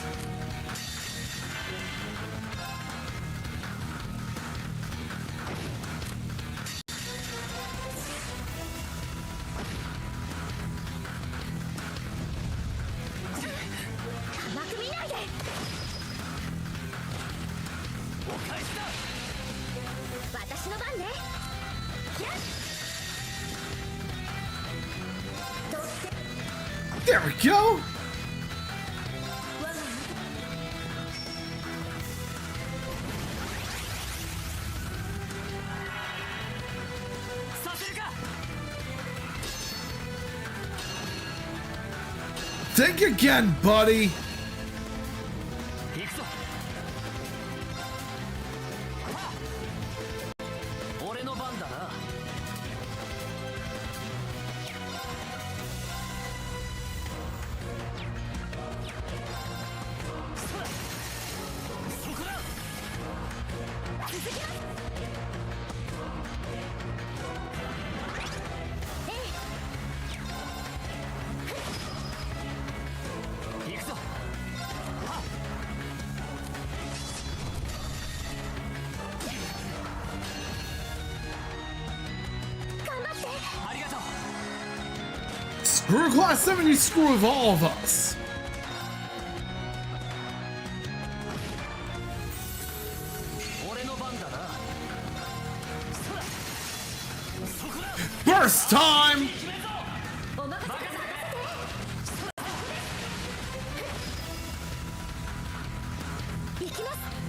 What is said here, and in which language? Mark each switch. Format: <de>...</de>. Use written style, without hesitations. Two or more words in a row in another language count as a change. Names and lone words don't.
<ja>甘く見ないでお返しだ。私の番ねキャッ</ja> <en>There we go.</en> <ja>させるか。</ja> <en>Think again, buddy.</en> <ja>行くぞ。俺の番だな。そこだ。行くぞ。ありがとう。</ja> <en>Screw Class 7, you screw with all of us.</en> <ja>俺の番だな。そこだ。</ja> <en>Burst time.</en> <ja>決めるぞ。お任せください行きます</ja>